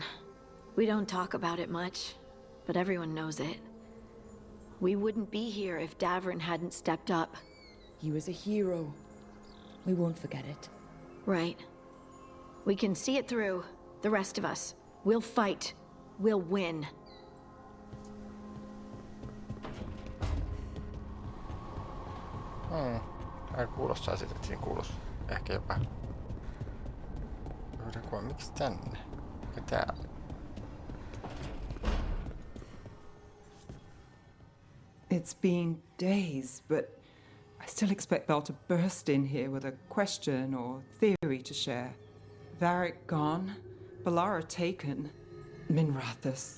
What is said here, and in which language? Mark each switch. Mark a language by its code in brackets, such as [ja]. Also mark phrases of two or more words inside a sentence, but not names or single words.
[en] We don't talk about it much, but everyone knows it. We wouldn't be here if Davrin hadn't stepped up. He was a hero. We won't forget it. Right. We can see it through, the rest of us. We'll fight. We'll win. [fi] Tää kuulostaa siltä, että siinä kuulostaa ehkä jopa... Miksi tänne? Mikä täällä? [en] It's been days, but I still expect Belle to burst in here with a question or theory to share. Varric gone, Balara taken, Minrathous.